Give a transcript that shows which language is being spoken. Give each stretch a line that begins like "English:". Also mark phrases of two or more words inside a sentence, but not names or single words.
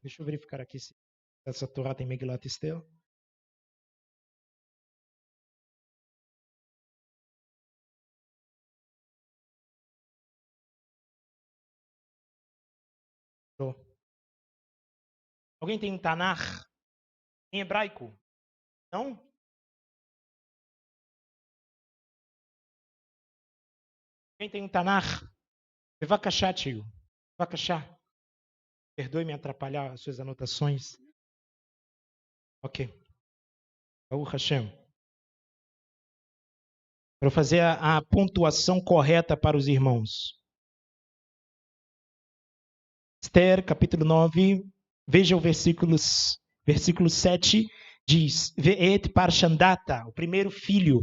Portuguese: Deixa eu verificar aqui se essa Torá tem
Hebrew: מגילת אסתר.
Portuguese: Alguém tem um Tanakh em hebraico? Não? Alguém tem um Tanakh? Bevakashá, tio. Bevakashá. Perdoe me atrapalhar as suas anotações.
Hebrew: Ok. ברוך השם.
Portuguese: Para fazer a pontuação correta para os irmãos. Esther, capítulo 9, veja o versículo 7, diz,
Hebrew: ואת פרשנדתא,
Portuguese: o primeiro filho.